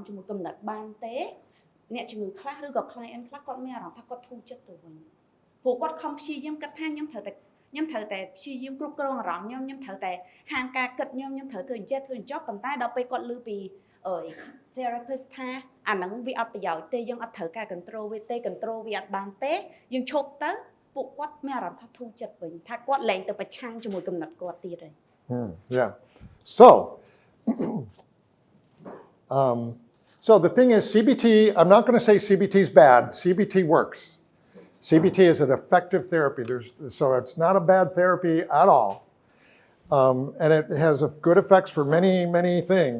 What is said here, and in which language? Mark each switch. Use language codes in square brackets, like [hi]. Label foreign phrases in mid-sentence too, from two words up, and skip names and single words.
[km] ជាមួយកំណត់បានទេអ្នកជំងឺខ្លះឬក៏ client ខ្លះគាត់មានអារម្មណ៍ថាគាត់ធូរចិត្តទៅវិញព្រោះគាត់ខំព្យាយាមគិតថាខ្ញុំត្រូវតែព្យាយាមគ្រប់គ្រងអារម្មណ៍ខ្ញុំត្រូវតែហាមការគិតខ្ញុំត្រូវធ្វើអញ្ចេះធ្វើអញ្ចប់ប៉ុន្តែដល់ពេលគាត់ឮពីtherapist ថាអាហ្នឹងវាអត់ប្រយោជន៍ទេយើងអត់ត្រូវការ control វាទេ control វាអត់បានទេយើងឈប់ទៅពួកគាត់មានអារម្មណ៍ថាធូរចិត្តវិញថាគាត់លែងទៅប្រឆាំងជាមួយកំណត់គាត់ទៀតហើយ [en] Yeah. So the thing is CBT, I'm not going to say CBT is bad. CBT works. CBT is an effective therapy. So it's not a bad therapy at all. And it has good effects for many, many things.